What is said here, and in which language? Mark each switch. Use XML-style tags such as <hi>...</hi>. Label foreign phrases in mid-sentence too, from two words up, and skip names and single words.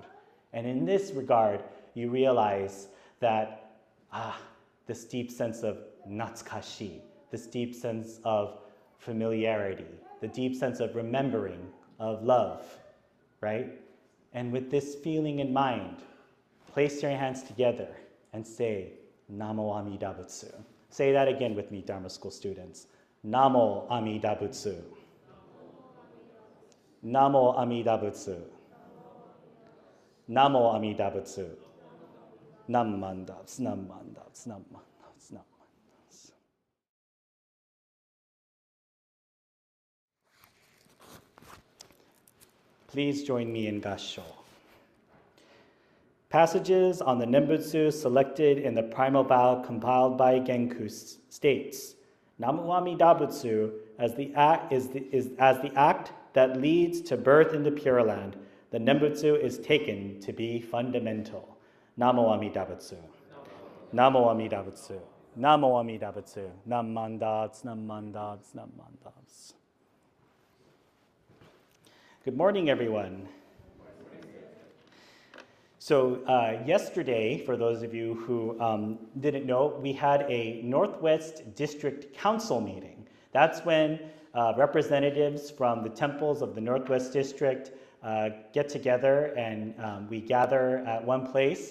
<en>And in this regard, you realize that this deep sense of natsukashi, this deep sense of familiarity, the deep sense of remembering, of love, right? And with this feeling in mind, place your hands together and say,</en> <ja>南無阿弥陀仏.</ja> <en>Say that again with me, Dharma school students.</en> <ja>南無阿弥陀仏。南無阿弥陀仏. 南無阿弥陀仏. Nam mandavs, nam mandavs, nam mandavs, nam mandavs.</ja> <en>Please join me in Gassho. Passages on the Nembutsu selected in the primal vow compiled by Genku states,</en> <ja>南無阿弥陀仏</ja> <en>as the act that leads to birth in the Pure Land. The Nembutsu is taken to be fundamental.</en> <ja>南無阿弥陀仏。南無阿弥陀仏. 南無阿弥陀仏. Nam mandats, nam mandats, nam mandats.</ja> <en>Good morning, everyone. So yesterday, for those of you who didn't know, we had a Northwest District Council meeting. That's when representatives from the temples of the Northwest District get together and we gather at one place.</en>